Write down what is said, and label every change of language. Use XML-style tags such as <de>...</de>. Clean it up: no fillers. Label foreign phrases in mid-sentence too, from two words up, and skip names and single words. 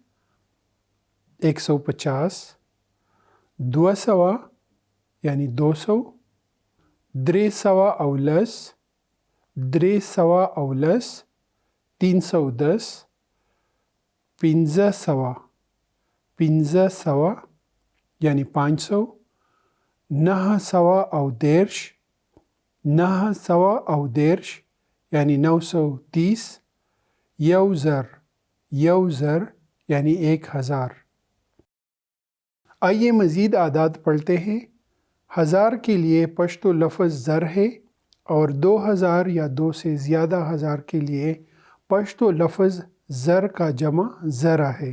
<ps>150، 200 یعنی 200، 300 او لس، 300 او لس 310، 500، 500 یعنی 500، 900 او دیرش، 900 او دیرش یعنی 930، یوزر، یوزر یعنی 1000۔</ps> <ur>آئیے مزید اعداد پڑھتے ہیں۔ 1000 کے لیے پشتو لفظ زر ہے، اور 2000 یا 2 سے زیادہ ہزار کے لیے پشتو لفظ زر کا جمع ذرا ہے۔</ur>